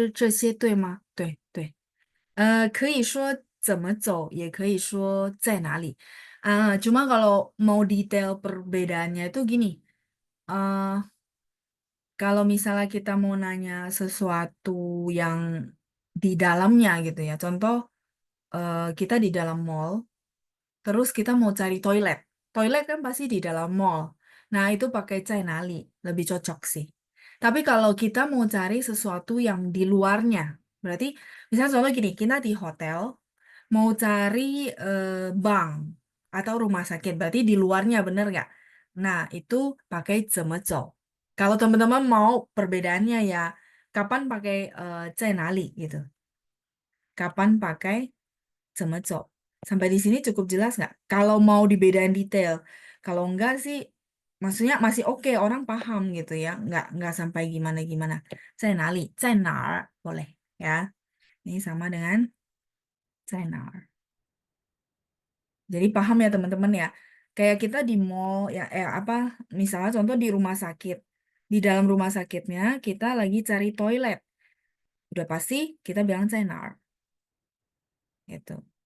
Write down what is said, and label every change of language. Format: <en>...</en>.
<zh>请问厕所在哪里？老师，这些对吗？对对。可以说怎么走，也可以说在哪里.</zh> <id>Cuma kalau mau detail perbedaannya itu gini. eh, Kalau misalnya kita mau nanya sesuatu yang di dalamnya gitu ya, contoh kita di dalam mall, terus kita mau cari toilet. Toilet kan pasti di dalam mall. Nah, itu pakai Cainali, lebih cocok sih. Tapi kalau kita mau cari sesuatu yang di luarnya, berarti misalnya contoh gini, kita di hotel, mau cari bank atau rumah sakit, berarti di luarnya bener nggak? Nah, itu pakai 怎么走. Kalau teman-teman mau perbedaannya ya, kapan pakai 在哪里gitu. Kapan pakai 怎么走. Sampai di sini cukup jelas nggak? Kalau mau dibedain detail. Kalau enggak sih, maksudnya masih oke, orang paham gitu ya. Nggak sampai gimana-gimana.</id> <zh>在哪里,在哪儿,</zh> <id>boleh ya. Ini sama dengan 在哪儿. Jadi paham ya teman-teman ya. Kayak kita di mall ya, apa? Misalnya contoh di rumah sakit. Di dalam rumah sakitnya kita lagi cari toilet. Udah pasti kita bilang 在哪儿 gitu.</id>